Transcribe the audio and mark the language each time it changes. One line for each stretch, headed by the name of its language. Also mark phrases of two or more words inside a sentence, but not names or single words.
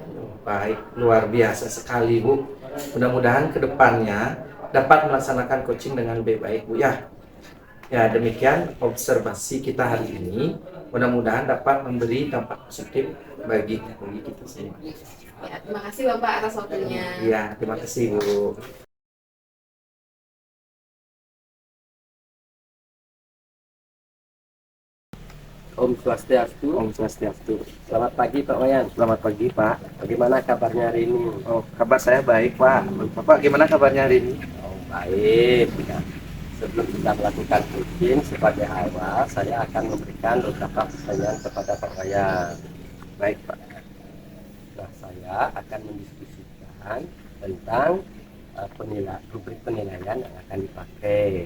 Indonesian: Baik, luar biasa sekali Bu. Mudah-mudahan kedepannya dapat melaksanakan coaching dengan lebih baik Bu ya. Ya, demikian observasi kita hari ini. Mudah-mudahan dapat memberi dampak positif bagi kita semua. Ya, terima kasih Bapak atas waktunya. Ya, terima kasih Bu. Om Swastiastu. Om Swastiastu. Selamat pagi Pak Wayan. Selamat pagi Pak. Bagaimana kabarnya hari ini? Oh, kabar saya baik Pak. Bapak gimana kabarnya hari ini? Oh, baik. Ya. Sebelum kita melakukan coaching, sebagai awal saya akan memberikan beberapa pertanyaan kepada Pak Wayan. Baik Pak. Nah, saya akan mendiskusikan tentang rubrik penilaian yang akan dipakai.